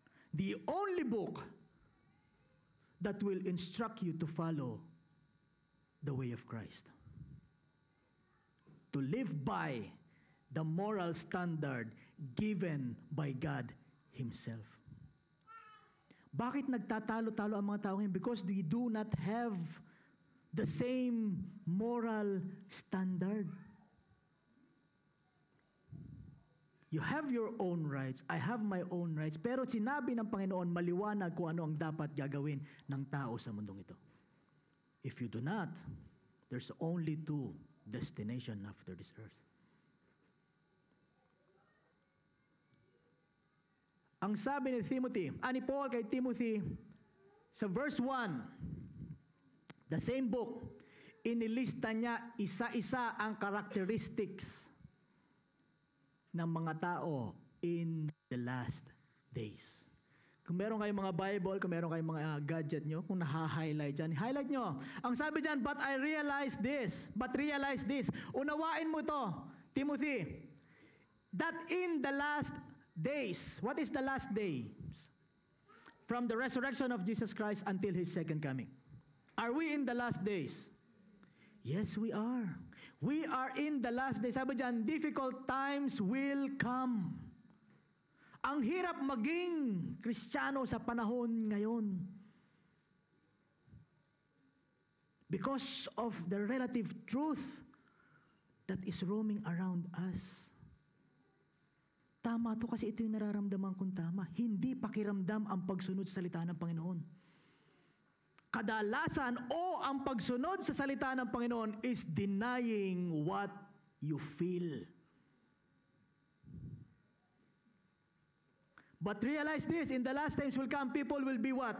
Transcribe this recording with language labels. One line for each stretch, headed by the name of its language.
English: The only book that will instruct you to follow the way of Christ. To live by the moral standard given by God Himself.
Filipino: Bakit nagtatalo-talo ang mga tao ngayon?
English: Because we do not have the same moral standard. You have your own rights,
Filipino: I have my own rights, pero sinabi ng Panginoon maliwanag kung ano ang dapat gagawin ng tao sa mundong ito.
English: If you do not, there's only 2 destinations after this earth.
Filipino: Ang sabi ni Paul kay Timothy, sa verse 1,
English: the same book,
Filipino: inilista niya isa-isa ang characteristics ng mga tao
English: in the last days.
Filipino: Kung meron kayong mga Bible, kung meron kayong mga gadget nyo, kung naha-highlight dyan, highlight nyo. Ang sabi dyan,
English: but realize this.
Filipino: Unawain mo to,
English: Timothy, that in the last days, what is the last day? From the resurrection of Jesus Christ until His second coming. Are we in the last days? Yes, we are. We are in the last days.
Filipino: Sabi dyan,
English: difficult times will come.
Filipino: Ang hirap maging Kristiyano sa panahon ngayon.
English: Because of the relative truth that is roaming around us.
Filipino: Tama to kasi ito yung nararamdaman kong tama. Hindi pakiramdam ang pagsunod sa salita ng Panginoon. Kadalasan ang pagsunod sa salita ng Panginoon
English: is denying what you feel. But realize this, in the last times will come, people will be what?